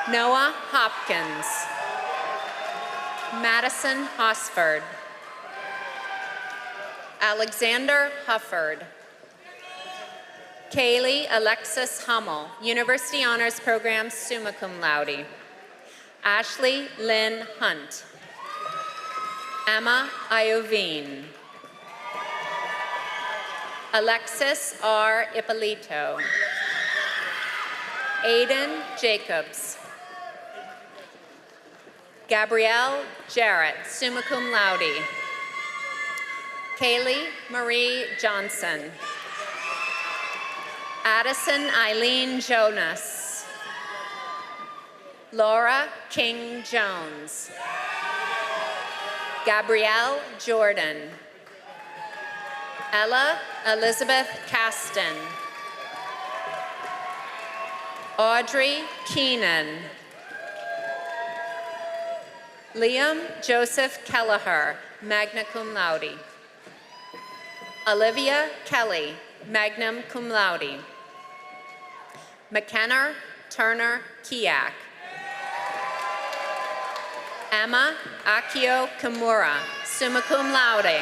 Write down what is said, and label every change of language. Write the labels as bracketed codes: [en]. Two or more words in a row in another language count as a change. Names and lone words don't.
[en] Noah Hopkins. Madison Hosford. Alexander Hufford. Kaylee Alexis Hummel, University Honors Program, [la] summa cum laude. [en] Ashley Lynn Hunt. Emma Iovine. Alexis R. Ippolito. Aiden Jacobs. Gabrielle Jarrett, [la] summa cum laude. [en] Kaylee Marie Johnson. Addison Eileen Jonas. Laura King Jones. Gabrielle Jordan. Ella Elizabeth Caston. Audrey Keenan. Liam Joseph Kelleher, [la] magna cum laude. [en] Olivia Kelly, [la] magna cum laude. [en] McKenna Turner Kiak. Emma Akio Kimura, [la] summa cum laude.